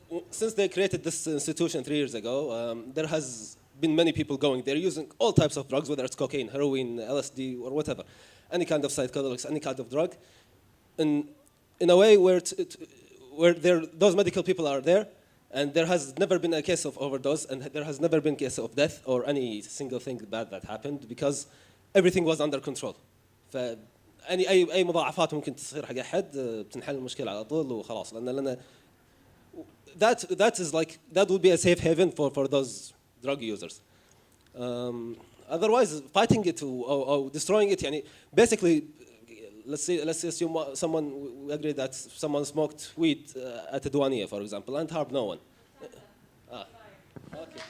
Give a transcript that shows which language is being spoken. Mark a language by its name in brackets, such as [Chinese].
[English] Since they created this institution 3 years ago, there has been many people going there using all types of drugs, whether it's cocaine, heroin, LSD, or whatever, any kind of psychedelics, any kind of drug, in a way where those medical people are there, and there has never been a case of overdose, and there has never been a case of death or any single thing bad that happened, because everything was under control. [Arabic] أي مضاعفات ممكن تصير حق أحد بتنحل المشكلة على طول وخلاص. لأن [English] that would be a safe haven for those drug users. Otherwise, fighting it or destroying it, [Arabic] يعني [English] basically. Let's assume we agree that someone smoked weed at الديوانية, for example, and harmed no one. Okay.